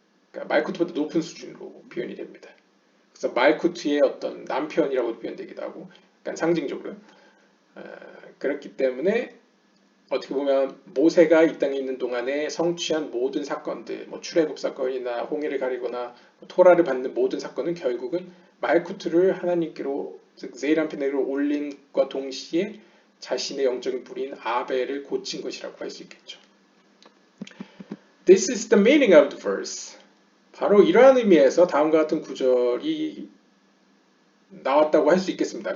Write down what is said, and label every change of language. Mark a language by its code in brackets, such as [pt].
[ko] 그러니까 말쿠트보다 높은 수준으로 표현이 됩니다. 그래서 말쿠트의 어떤 남편이라고 표현되기도 하고 약간 상징적으로 그렇기 때문에 어떻게 보면 모세가 이 땅에 있는 동안에 성취한 모든 사건들, 뭐 출애굽 사건이나 홍해를 가리거나 토라를 받는 모든 사건은 결국은 말쿠트를 하나님께로 즉 제이란핀으로 올린과 동시에 자신의 영적인 뿌리인 아벨을 고친 것이라고 할 수 있겠죠. [en] This is the meaning of the verse. [ko] 바로 이러한 의미에서 다음과 같은 구절이 나왔다고 할 수 있겠습니다.